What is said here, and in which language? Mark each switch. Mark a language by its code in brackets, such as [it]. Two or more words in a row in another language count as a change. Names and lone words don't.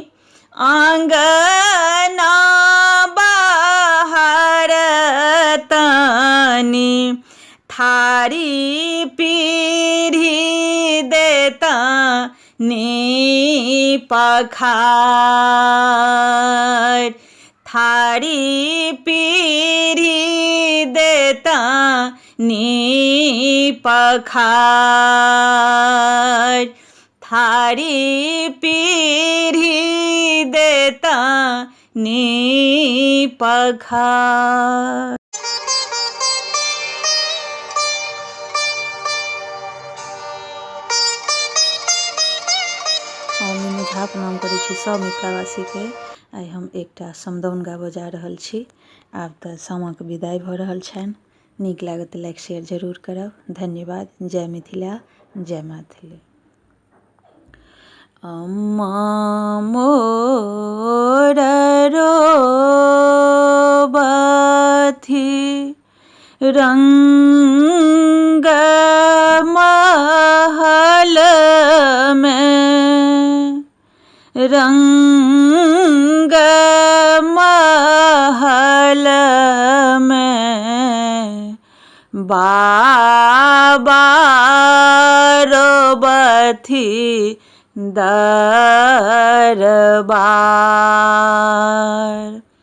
[bho] अंगना बहारतानी, थारी पीढ़ी देता नी पखार, थारी पीढ़ी देता नी पखार, थारी पीढ़ी देता नी पखार। [mai] हम मीनू झा प्रणाम करै छी सब मिथिलावासीके। आइ हम एकटा समदाउन गाबऽ जा रहल छी। आब तऽ सामाके विदाइ भऽ रहल छनि। नीक लागत तऽ [en] like share [mai] जरूर करब। धन्यवाद। जय मिथिला, जय मैथिली। अम्मा मोर रोबथि रंग महल में, रंग महल में बाबा रोबथी दरबार।